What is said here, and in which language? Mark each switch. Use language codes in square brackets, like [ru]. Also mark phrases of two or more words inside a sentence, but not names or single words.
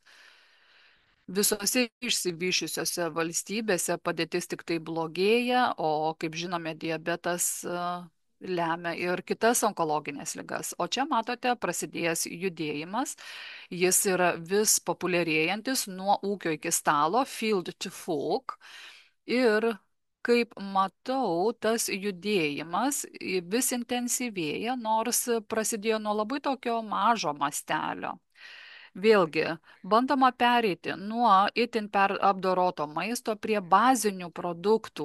[lt] Visose išsivyšiusiose valstybėse padėtis tik tai blogėja, o kaip žinome, diabetas lemia ir kitas onkologinės ligas. O čia matote prasidėjęs judėjimas, jis yra vis populiarėjantis nuo ūkio iki stalo, [en] field to fork. [lt] Ir kaip matau, tas judėjimas vis intensyvėja, nors prasidėjo nuo labai tokio mažo mastelio. Vėlgi, bandoma pereiti nuo itin apdoroto maisto prie bazinių produktų.